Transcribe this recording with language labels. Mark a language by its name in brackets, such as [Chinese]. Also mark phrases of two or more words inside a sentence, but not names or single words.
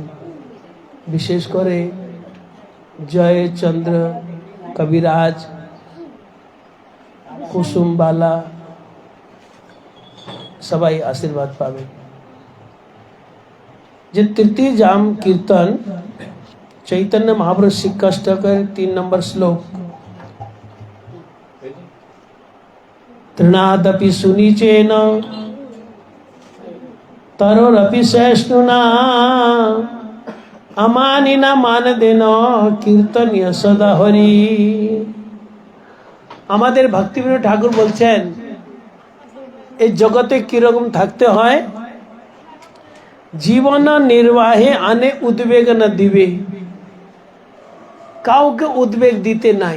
[Bangla] বিশেষ করে জয়চন্দ্র কবিরাজ, কুসুমবালা সবাই আশীর্বাদ পাবেন। যে তৃতীয় জাম কীর্তন চৈতন্য মহাপ্রভু শিক্ষাষ্টকর 3 নম্বর শ্লোক [Sanskrit] तृणादपि सुनिचेन तरोरपि सहिष्णुना अमानिना मानदेन कीर्तनीय सदा हरि। [Bangla] আমাদের ভক্তিবিনোদ ঠাকুর বলছেন এই জগতে কিরকম থাকতে হয়, জীবন নির্বাহে আনে উদ্বেগ না দিবে, কাউকে উদ্বেগ দিতে নাই।